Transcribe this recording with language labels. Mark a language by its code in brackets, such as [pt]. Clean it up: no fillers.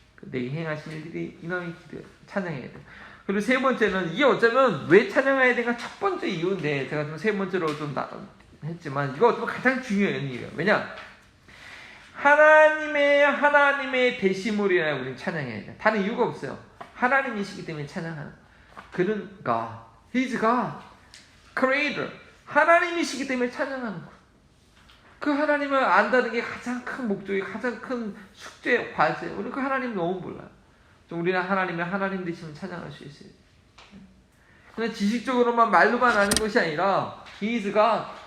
[ko] 내게 행하신 일들이 이놈의 찬양해야 돼. 그리고 세 번째는 이게 어쩌면 왜 찬양해야 되는가 첫 번째 이유인데 제가 좀 세 번째로 좀 했지만 이거 어쩌면 가장 중요한 이유예요. 왜냐? 하나님의 대심으로 인하여 우리는 찬양해야 돼. 다른 이유가 없어요. 하나님이시기 때문에 찬양하는. [en] 그는 God, He's God, Creator. [ko] 하나님이시기 때문에 찬양하는 거예요. 그 하나님을 안다는 게 가장 큰 목적이, 가장 큰 숙제, 과제. 우리 그 하나님 너무 몰라요. 우리는 하나님 되시면 찬양할 수 있어요. 그냥 지식적으로만 말로만 아는 것이 아니라 [en] He's God.